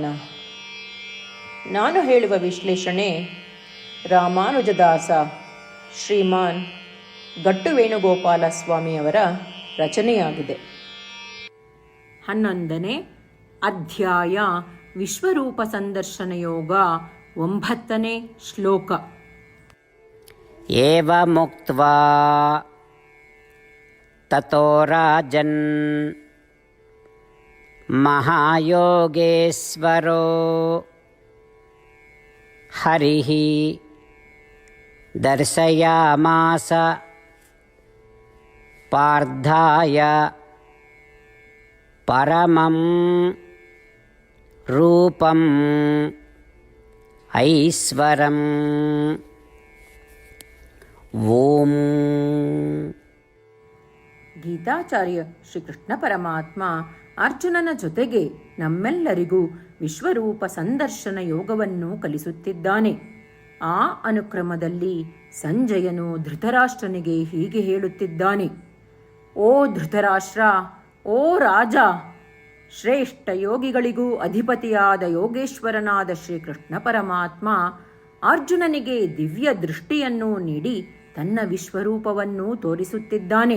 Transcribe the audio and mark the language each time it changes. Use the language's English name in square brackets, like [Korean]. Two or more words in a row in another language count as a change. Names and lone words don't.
[Kannada] ನಾನು ಹೇಳುವ ವಿಶ್ಲೇಷಣೆ ರಾಮಾನುಜದಾಸ ಶ್ರೀಮಾನ್ ಗಟ್ಟು ವೇಣುಗೋಪಾಲ ಸ್ವಾಮಿಯವರ ರಚನೆಯಾಗಿದೆ. 11ನೇ ಅಧ್ಯಾಯ ವಿಶ್ವರೂಪ ಸಂದರ್ಶನ ಯೋಗ. 9ನೇ ಶ್ಲೋಕ. [Sanskrit] ಏವಮುಕ್ತ್ವಾ ತತೋ ರಾಜನ್ ಮಹಾಯೋಗೇಶ್ವರೋ ಹರಿಃ ದರ್ಶಯಾಮಾಸ ಪಾರ್ಥಾಯ ಪರಮಂ ರೂಪಂ ಐಶ್ವರಂ. ಓಂ. [Kannada] ಗೀತಾಚಾರ್ಯ ಶ್ರೀಕೃಷ್ಣ ಪರಮಾತ್ಮ ಅರ್ಜುನನ ಜೊತೆಗೆ ನಮ್ಮೆಲ್ಲರಿಗೂ ವಿಶ್ವರೂಪ ಸಂದರ್ಶನ ಯೋಗವನ್ನು ಕಲಿಸುತ್ತಿದ್ದಾನೆ. ಆ ಅನುಕ್ರಮದಲ್ಲಿ ಸಂಜಯನು ಧೃತರಾಷ್ಟ್ರನಿಗೆ ಹೀಗೆ ಹೇಳುತ್ತಿದ್ದಾನೆ: ಓ ಧೃತರಾಷ್ಟ್ರ, ಓ ರಾಜ, ಶ್ರೇಷ್ಠ ಯೋಗಿಗಳಿಗೂ ಅಧಿಪತಿಯಾದ ಯೋಗೇಶ್ವರನಾದ ಶ್ರೀಕೃಷ್ಣ ಪರಮಾತ್ಮ ಅರ್ಜುನನಿಗೆ ದಿವ್ಯ ದೃಷ್ಟಿಯನ್ನು ನೀಡಿ ತನ್ನ ವಿಶ್ವರೂಪವನ್ನು ತೋರಿಸುತ್ತಿದ್ದಾನೆ.